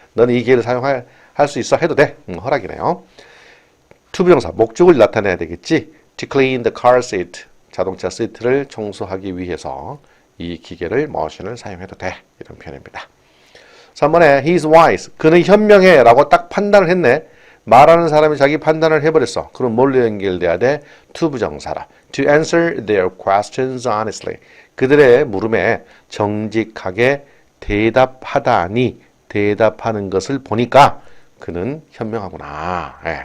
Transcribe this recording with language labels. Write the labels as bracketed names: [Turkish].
[Korean] 너는 이 기계를 사용할 수 있어 해도 돼. 허락이네요. to 부정사 목적을 나타내야 되겠지. [English] To clean the car seat. [Korean] 자동차 시트를 청소하기 위해서 이 기계를 머신을 사용해도 돼. 이런 표현입니다. 3번에 he's wise. 그는 현명해 라고 딱 판단을 했네. 말하는 사람이 자기 판단을 해버렸어. 그럼 뭘로 연결돼야 돼? to 부정사라. [English] To answer their questions honestly. [Korean] 그들의 물음에 정직하게 대답하다니 대답하는 것을 보니까 그는 현명하구나.